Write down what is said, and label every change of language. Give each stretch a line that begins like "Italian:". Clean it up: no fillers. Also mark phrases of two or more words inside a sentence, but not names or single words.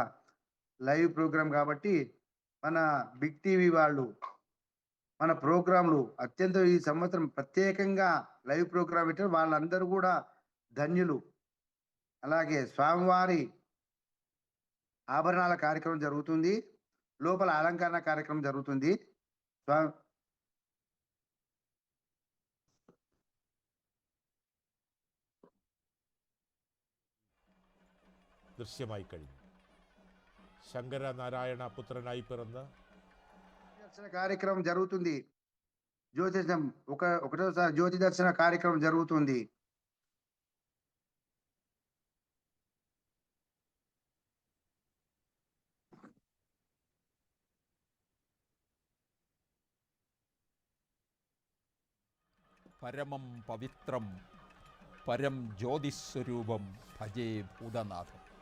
Telugu: లైవ్ ప్రోగ్రాం కాబట్టి మన బిగ్ టీవీ వాళ్ళు మన ప్రోగ్రాంలు అత్యంత ఈ సంవత్సరం ప్రత్యేకంగా లైవ్ ప్రోగ్రాం పెట్టారు. వాళ్ళందరూ కూడా ధన్యులు. అలాగే స్వామివారి ఆభరణాల కార్యక్రమం జరుగుతుంది, లోపల అలంకరణ కార్యక్రమం జరుగుతుంది.
Malayalam: ദൃശ്യമായി കഴിഞ്ഞു. ശങ്കരനാരായണ പുത്രനായി പിറന്ന
Telugu: దర్శన కార్యక్రమం జరుగుతుంది. ఒకటోసారి జ్యోతి దర్శన కార్యక్రమం జరుగుతుంది.
Sanskrit: పరమం పవిత్రం పరం జ్యోతిస్వరూపం భజే భూతనాథం.